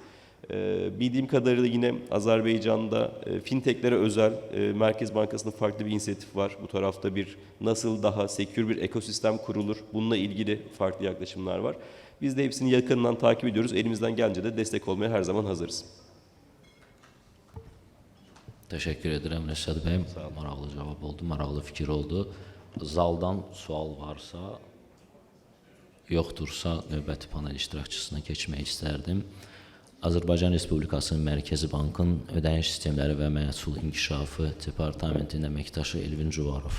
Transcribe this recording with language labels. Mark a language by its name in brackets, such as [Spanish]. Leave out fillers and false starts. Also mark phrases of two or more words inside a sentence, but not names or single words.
[Turkish] Bildiğim kadarıyla yine Azerbaycan'da fintechlere özel Merkez Bankası'nın farklı bir inisiyatif var. Bu tarafta bir nasıl daha secure bir ekosistem kurulur, bununla ilgili farklı yaklaşımlar var. Biz de hepsini yakından takip ediyoruz. Elimizden gelince de destek olmaya her zaman hazırız. [Azerbaijani] Təşəkkür edirəm Rəşad bəy. Maraqlı cavab oldu, maraqlı fikir oldu. Zaldan sual varsa, yoxdursa növbəti panel iştirakçısına keçmək istərdim. Azərbaycan Respublikasının Mərkəzi Bankın Ödəniş Sistemləri və Məhsul İnkişafı Departamentinin əməkdaşı Elvin Cuvarov.